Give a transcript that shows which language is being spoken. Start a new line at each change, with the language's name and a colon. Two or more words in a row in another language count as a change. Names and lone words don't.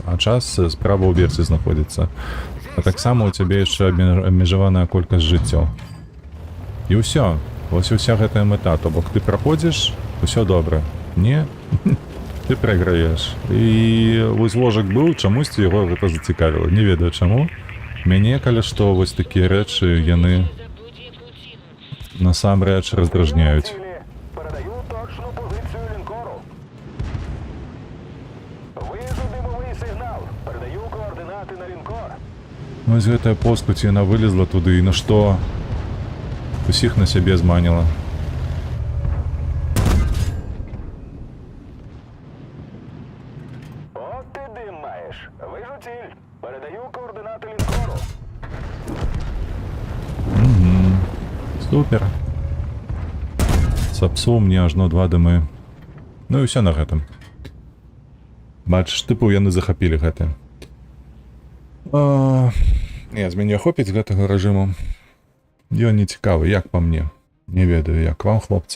Belarusian: А час справа ў версе знаходзіцца. А таксама у цябе яшчэ абмежаваная колькасць жыццёў. І ўсё. Вось уся гэтая мэта. То бок ты праходзіш, усё добра. Не, ты прайграеш. І вось ложак быў, чамусьці яго гэта зацікавіла. Не ведаю чаму. Мяне, калі што, вось такія рэчы, яны
Ukrainian: За будь-яку ціну.
Belarusian: насамрэч раздражняюць.
Ukrainian: Цілі. Передаю точну позицію лінкору. Вижу димовий сигнал. Передаю координати на лінкор.
Belarusian: Вось гэтая поскудь, яна вылезла туды, і на што? Усіх на сябе зманіла.
Ukrainian: От ти дим маєш. Вижу ціль. Передаю координати лінкору. Супер.
Belarusian: Сапсу мне ажно 2 дымы. Ну і ўсё на гэтым. Бачыш, тыпу яны захапілі гэта. Не, з мяне хопіць гэтага рэжыму. Ён не цікавы, як па мне. Не ведаю, як вам, хлопцы.